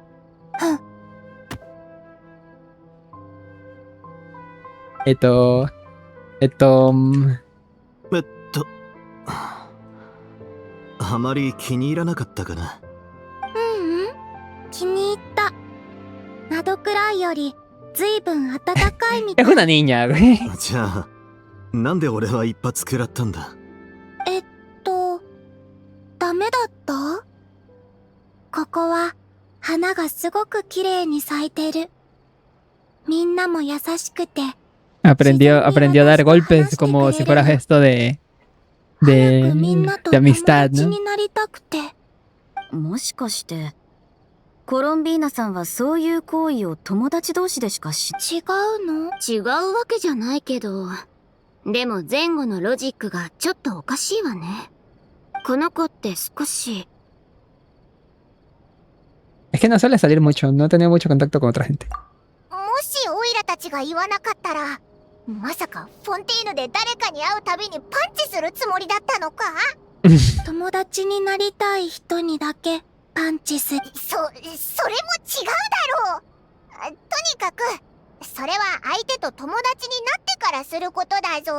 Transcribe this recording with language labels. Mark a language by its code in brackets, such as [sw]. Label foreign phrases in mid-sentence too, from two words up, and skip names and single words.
[ja] えっと、あまり気に入らなかったかな？気に入った。などくらいよりずいぶん暖かいみた [es] es [ja] い。 [es] una niña, güey. [ja] じゃあ、なんで俺は一発食らったんだ？ダメだった？ここは花がすごく綺麗に咲いてる。みんなも優しくて。 [es] Aprendió a dar golpes como si fuera gesto de [ja] みんなと [es] de [ja] 友 [es] amistad, [ja] 達 [es] ¿no? [ja] になりたくて。もしかしてコロンビーナさんはそういう行為を友達同士でしか違うの？違うわけじゃないけど、でも前後のロジックがちょっとおかしいわね。この子って少し。 [es] Es que no suele salir mucho, no ha tenido mucho contacto con otra gente. [ja] もしオイラたちが言わなかったら、まさかフォンティーヌで誰かに会うたびにパンチするつもりだったのか？友達になりたい人にだけパンチする。それも違うだろう。とにかくそれは相手と友達になってからすることだぞ。